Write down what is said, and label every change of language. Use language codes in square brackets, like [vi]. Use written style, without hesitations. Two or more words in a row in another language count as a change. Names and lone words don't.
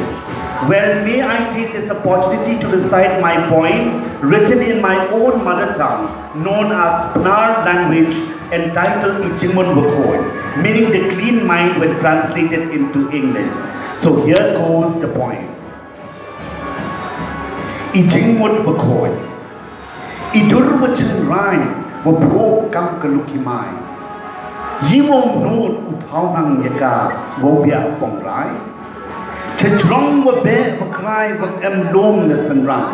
[en] Well, may I take this opportunity to recite my poem written in my own mother tongue, known as Panar language, entitled Ichingmun Bakoi, meaning the clean mind when translated into English. So here goes the poem. [pbv] Ichingmun Bakoi. Idurwachan Rai, Wabro Kam Kalukimai. Yiwong Noot Uthaunang Yaka, Wobia Pong Rai. Chedrong wa be wa krai wa em lom na sanrang.